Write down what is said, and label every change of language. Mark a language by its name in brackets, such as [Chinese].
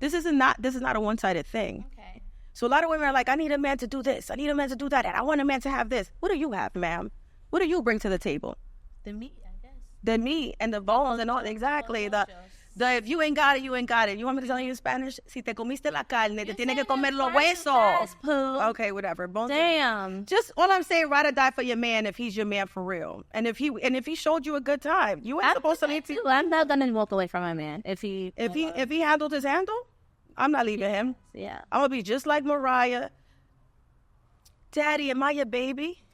[English] This is not a one-sided thing. Okay. So a lot of women are like, I need a man to do this. I need a man to do that. And I want a man to have this. What do you have, ma'am? What do you bring to the table? The meat, I guess. The meat and the bones and all. Exactly. The if you ain't got it, you ain't got it. You want me to tell you in Spanish? [Spanish] Si te comiste la carne, te tiene que comer los huesos. [English] Okay, whatever. Bones. Damn. Just all I'm saying, ride or die for your man if he's your man for real. And if he showed you a good time, you ain't supposed to leave. I'm not gonna walk away from my man if he handled his handle. I'm not leaving him. Yeah. I'm gonna be just like Mariah. Daddy, am I your baby?